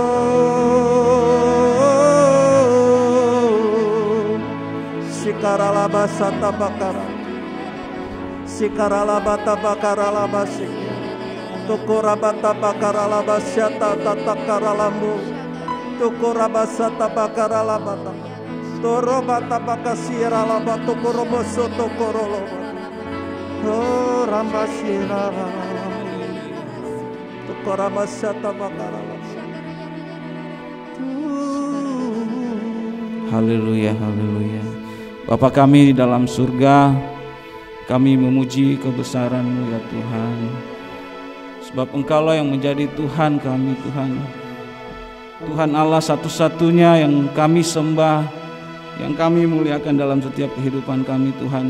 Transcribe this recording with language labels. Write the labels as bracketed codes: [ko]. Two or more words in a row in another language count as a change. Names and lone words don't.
[id] Sikaralabasata bakara, sikaralabata bakaralabasi, tukurabata bakaralabasyata tatakaralambu, tukurabasata bakaralabata, torobata bakasiralaba tukuroboso tukuroloba. Oh Rambasira, Tukoramasata Bakarala. Haleluya, haleluya. Bapa kami di dalam surga, kami memuji kebesaran-Mu ya Tuhan. Sebab Engkaulah yang menjadi Tuhan kami, Tuhan. Tuhan Allah satu-satunya yang kami sembah, yang kami muliakan dalam setiap kehidupan kami, Tuhan.